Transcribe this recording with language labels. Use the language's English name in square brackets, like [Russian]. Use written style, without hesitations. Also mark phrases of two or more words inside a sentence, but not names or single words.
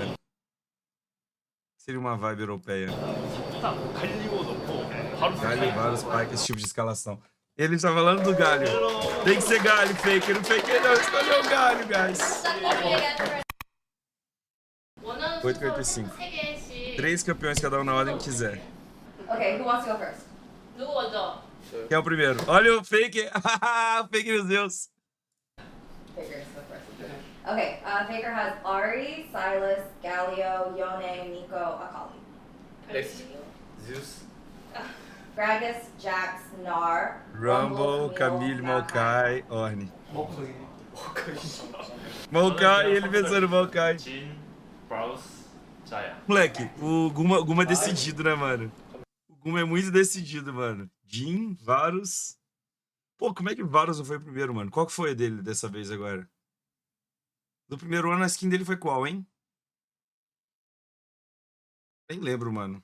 [Portuguese] Seria uma vibe europeia. Galho, vários pikes, esse tipo de escalação. Ele está falando do galho. Tem que ser galho, Faker. O Faker não escolheu o galho, guys. 8,45. 3 campeões, cada um na ordem que quiser. [English] Okay, who wants to go first? [Korean] 누구 먼저? [Portuguese] Quem é o primeiro? Olha o Faker. Faker, meu Deus. [English] Faker go first. Okay, Faker has Ari, Silas, Galio, Yone, Nico, Akali. Next, Zeus. Gragas, Jax, Nar, Rumble, Camille, Maokai. Maokai, Orne. [Portuguese] Maokai, ele pensando Maokai. [Korean] 진, 브라우스, 자야. [Portuguese] Moleque, o Guma é decidido, né, mano? O Guma é muito decidido, mano. Jin, Varus. Pô, como é que Varus não foi o primeiro, mano? Qual que foi a dele dessa vez agora? Do primeiro ano, a skin dele foi qual, hein? Nem lembro, mano.